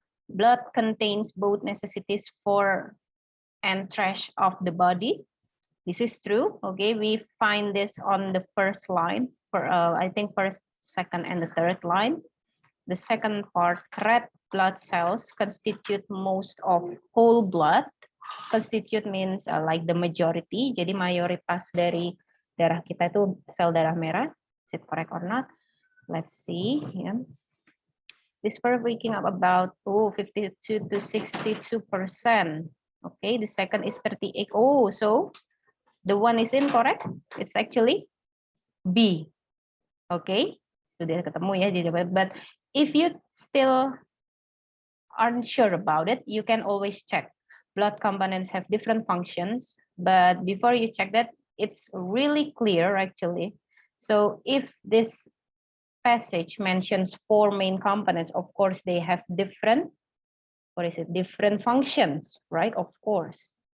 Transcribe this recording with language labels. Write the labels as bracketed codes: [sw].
[en] Blood contains both necessities for and trash of the body. This is true. Okay, we find this on the first line for I think first, second, and the third line. The second part, red blood cells constitute most of whole blood. Constitute means like the majority. [id] Jadi mayoritas dari darah kita itu sel darah merah. [en] Is it correct or not? Let's see. Yeah. This we're waking up about 52 to 62%. Okay, the second is 38. Oh, so the one is incorrect. It's actually B. [id] Okay, sudah ketemu ya jawaban. [en] But if you still aren't sure about it, you can always check. Blood components have different functions, but before you check that, it's really clear actually. So if this passage mentions 4 main components, of course they have different, different functions, right? Of course.